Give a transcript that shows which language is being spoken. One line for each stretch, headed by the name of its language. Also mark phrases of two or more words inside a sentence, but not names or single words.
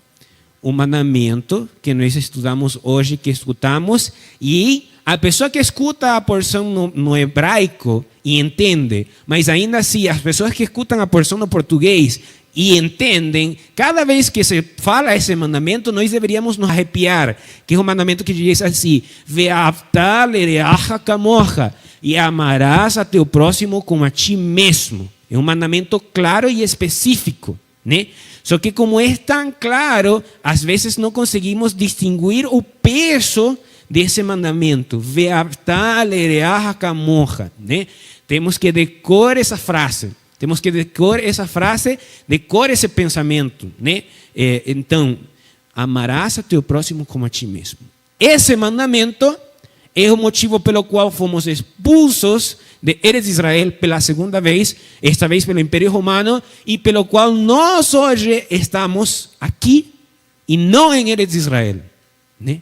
Portuguese: O mandamento que nós estudamos hoje, que escutamos, e a pessoa que escuta a porção no hebraico e entende, mas ainda assim, as pessoas que escutam a porção no português e entendem, cada vez que se fala esse mandamento, nós deveríamos nos arrepiar, que é um mandamento que diz assim:
Hebrew: Ve'avta lereacha kamocha,
Portuguese: e amarás a teu próximo como a ti mesmo. É um mandamento claro e específico, né? Só que como é tão claro, às vezes não conseguimos distinguir o peso desse mandamento.
Hebrew: Ve'avta lereacha kamocha,
Portuguese: né? Temos que decorar essa frase. Temos que decorar essa frase, decorar esse pensamento, né? Então, amarás a teu próximo como a ti mesmo. Esse mandamento é o motivo pelo qual fomos expulsos de Eretz Israel pela segunda vez, esta vez pelo Império Romano, e pelo qual nós hoje estamos aqui e não em Eretz Israel, né?